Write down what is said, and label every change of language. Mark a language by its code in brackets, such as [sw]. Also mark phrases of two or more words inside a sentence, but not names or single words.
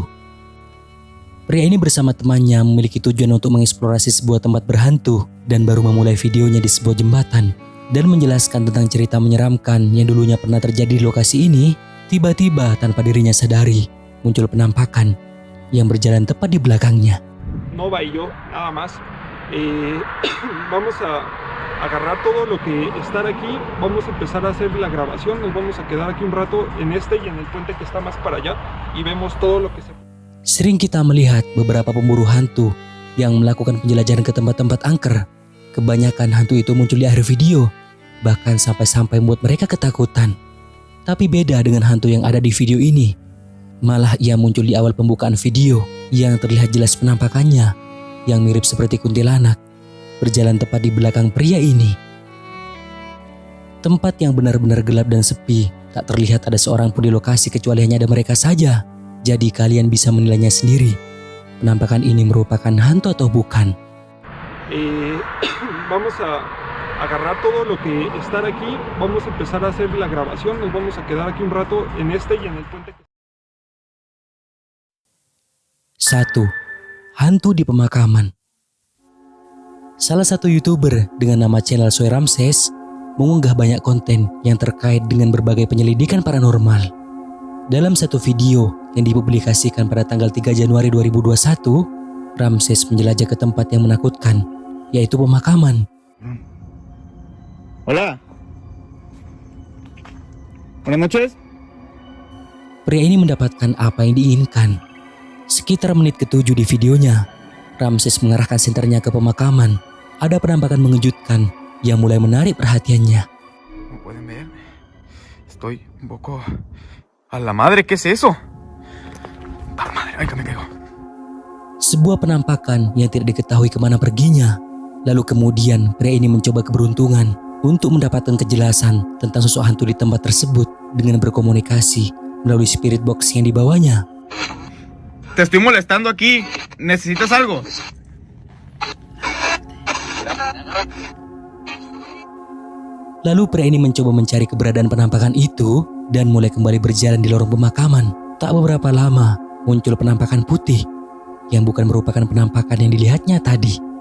[id] Pria ini bersama temannya memiliki tujuan untuk mengeksplorasi sebuah tempat berhantu dan baru memulai videonya di sebuah jembatan dan menjelaskan tentang cerita menyeramkan yang dulunya pernah terjadi di lokasi ini. Tiba-tiba tanpa dirinya sadari, muncul penampakan yang berjalan tepat di belakangnya. [es] Nova y yo, nada más. Vamos a agarrar todo lo que está aquí, vamos a empezar a hacer la grabación, nos vamos a quedar aquí un rato en este y en el puente que está más para allá y vemos todo lo que se... [id] Sering kita melihat beberapa pemburu hantu yang melakukan penjelajahan ke tempat-tempat angker. Kebanyakan hantu itu muncul di akhir video, bahkan sampai-sampai membuat mereka ketakutan. Tapi beda dengan hantu yang ada di video ini. Malah ia muncul di awal pembukaan video yang terlihat jelas penampakannya yang mirip seperti kuntilanak berjalan tepat di belakang pria ini. Tempat yang benar-benar gelap dan sepi, tak terlihat ada seorang pun di lokasi kecuali hanya ada mereka saja. Jadi kalian bisa menilainya sendiri. Penampakan ini merupakan hantu atau bukan? [es] Vamos a agarrar todo lo que está aquí, vamos a empezar a hacer la grabación, nos vamos a quedar aquí un rato en este y en el puente. [id] 1. Hantu di pemakaman. Salah satu YouTuber dengan nama channel Soy Ramses mengunggah banyak konten yang terkait dengan berbagai penyelidikan paranormal. Dalam satu video yang dipublikasikan pada tanggal 3 Januari 2021, Ramses menjelajah ke tempat yang menakutkan, yaitu pemakaman. [es] Hola. Buenas noches. [id] Pria ini mendapatkan apa yang diinginkan. Sekitar menit ke-7 di videonya, Ramses mengarahkan senternya ke pemakaman. Ada penampakan mengejutkan yang mulai menarik perhatiannya. [es] Como pueden ver, estoy un poco... ¡A la madre! ¿Qué es eso? ¡A la madre! ¡Ay, que me caigo! [id] Sebuah penampakan yang tidak diketahui kemana perginya. Lalu kemudian pria ini mencoba keberuntungan untuk mendapatkan kejelasan tentang sosok hantu di tempat tersebut dengan berkomunikasi melalui [en] spirit box [id] yang dibawanya. [es] Te estoy molestando aquí. ¿Necesitas algo? [id] Lalu pria ini mencoba mencari keberadaan penampakan itu dan mulai kembali berjalan di lorong pemakaman. Tak beberapa lama muncul penampakan putih yang bukan merupakan penampakan yang dilihatnya tadi.